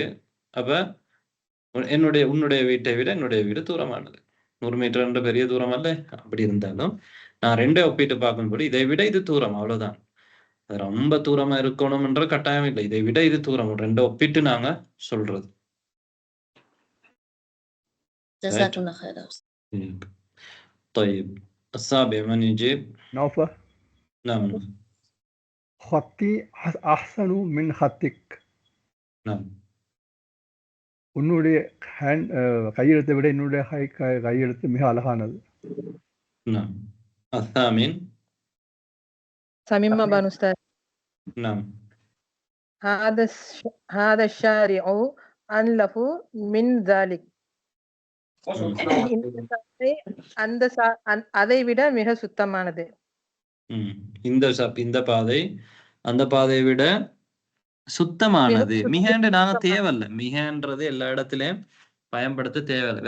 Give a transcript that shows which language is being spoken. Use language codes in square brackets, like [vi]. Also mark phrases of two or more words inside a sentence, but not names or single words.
[ta] அப்ப உன்னுடைய வீட்டை விட என்னுடைய வீடு தூரமானது. 100 மீட்டர் பெரிய தூரம் அல்ல. அப்படி இருந்தாலும் நான் ரெண்டே ஒப்பிட்டு பார்க்கும்போது இதை விட இது தூரம், அவ்வளவுதான். அது ரொம்ப தூரமா இருக்கணும் என்ற கட்டாயம் இல்லை, இதை விட இது தூரம், ரெண்டை ஒப்பிட்டு நாங்க சொல்றது. [ar] طيب السابع من يجيب؟ نوفل. نعم. خطي أحسن من خطك. نعم. [ta] உன்னுடைய கையெழுத்தை விட என்னுடைய கையெழுத்து மிக அழகானது. [ar] نعم. الثامن سميمة بن أستاذ. نعم. هذا الشارع أنلف من ذلك. [ta] அதை விட மிக சுத்தமானது. இந்த பாதை அந்த பாதையை விட சுத்தமானது. மிகன்று நாங்க தேவையில்ல, மிகன்றது எல்லா இடத்துலயும் பயன்படுத்த தேவையில்லை.